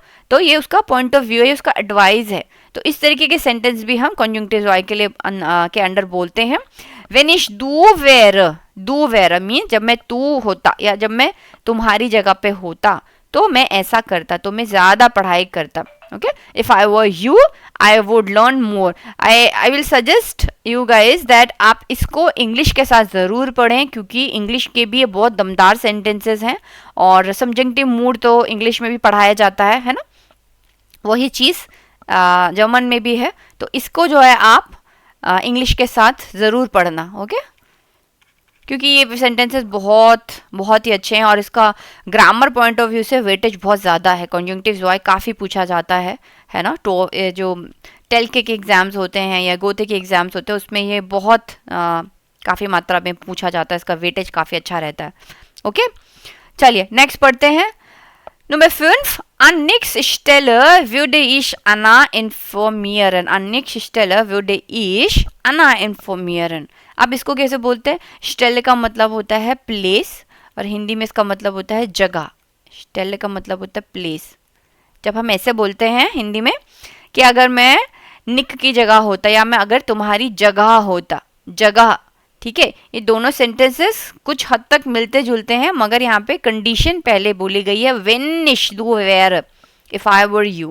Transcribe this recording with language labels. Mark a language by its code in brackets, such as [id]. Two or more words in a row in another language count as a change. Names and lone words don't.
[hi] तो ये उसका [en] point of view [hi] है, उसका एडवाइस है। तो इस तरीके के सेंटेंस भी हम [de] Konjunktiv II [hi] के लिए के अंडर बोलते हैं। [de] wenn ich du wäre [hi] मीन जब मैं तू होता या जब मैं तुम्हारी जगह पे होता तो मैं ऐसा करता, तो मैं ज्यादा पढ़ाई करता। [en] OK, if I were you I would learn more. I will suggest you guys that [hi] आप इसको इंग्लिश के साथ ज़रूर पढ़ें, क्योंकि इंग्लिश के भी ये बहुत दमदार सेंटेंसेस हैं और [en] subjective mood [hi] तो इंग्लिश में भी पढ़ाया जाता है ना। वही चीज़ जर्मन में भी है, तो इसको जो है आप इंग्लिश के साथ ज़रूर पढ़ना। ओके, क्योंकि ये सेंटेंसेस बहुत ही अच्छे हैं और इसका ग्रामर [en] point of view [hi] से वेटेज बहुत ज़्यादा है। [de] Konjunktiv II [hi] काफ़ी पूछा जाता है ना। तो जो टेल्के के एग्ज़ाम्स होते हैं या गोते के एग्ज़ाम्स होते हैं उसमें ये बहुत काफ़ी मात्रा में पूछा जाता है, इसका वेटेज काफ़ी अच्छा रहता है। ओके, चलिए नेक्स्ट पढ़ते हैं। [de] Nummer 5. An nächster Stelle würde ich Anna informieren. An nächster Stelle würde ich Anna informieren. [hi] अब इसको कैसे बोलते हैं? Stelle का मतलब होता है प्लेस और हिंदी में इसका मतलब होता है जगह। Stelle का मतलब होता है प्लेस। जब हम ऐसे बोलते हैं हिंदी में कि अगर मैं निक की जगह होता या मैं अगर तुम्हारी जगह होता, जगह, ठीक है, ये दोनों सेंटेंसेस कुछ हद तक मिलते जुलते हैं, मगर यहाँ पे कंडीशन पहले बोली गई है [de] wenn ich du wäre [en] if I were you.